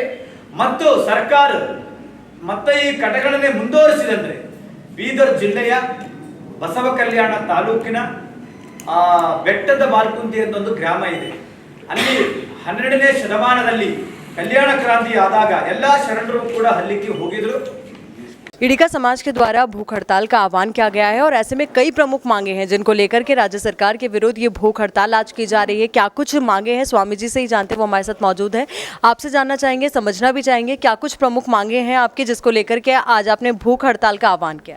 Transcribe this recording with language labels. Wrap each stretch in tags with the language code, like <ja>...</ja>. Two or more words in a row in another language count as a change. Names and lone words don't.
<kn>ಮತ್ತು ಸರ್ಕಾರ ಮತ್ತೆ ಈ ಕಟಕಣನೆ ಮುಂದುವರಿಸಿದಂದ್ರೆ ಬೀದರ್ ಜಿಲ್ಲೆಯ ಬಸವ ಕಲ್ಯಾಣ ತಾಲೂಕಿನ ಬೆಟ್ಟದ ಬಾಲ್ಕುಂದಿ ಅಂತ ಒಂದು ಗ್ರಾಮ ಇದೆ, ಅಲ್ಲಿ 12ನೇ ಶತಮಾನದಲ್ಲಿ ಕಲ್ಯಾಣ ಕ್ರಾಂತಿ ಆದಾಗ ಎಲ್ಲಾ ಶರಣರು ಕೂಡ ಅಲ್ಲಿಗೆ ಹೋಗಿದ್ರು।</kn> <hi>ईडिगा समाज के द्वारा भूख हड़ताल का आह्वान किया गया है और ऐसे में कई प्रमुख मांगे हैं जिनको लेकर के राज्य सरकार के विरुद्ध ये भूख हड़ताल आज की जा रही है। क्या कुछ मांगे हैं स्वामी जी से ही जानते, वो हमारे साथ मौजूद है। आपसे जानना चाहेंगे, समझना भी चाहेंगे क्या कुछ प्रमुख मांगे हैं आपकी जिसको लेकर के आज आपने भूख हड़ताल का आह्वान किया है।</hi>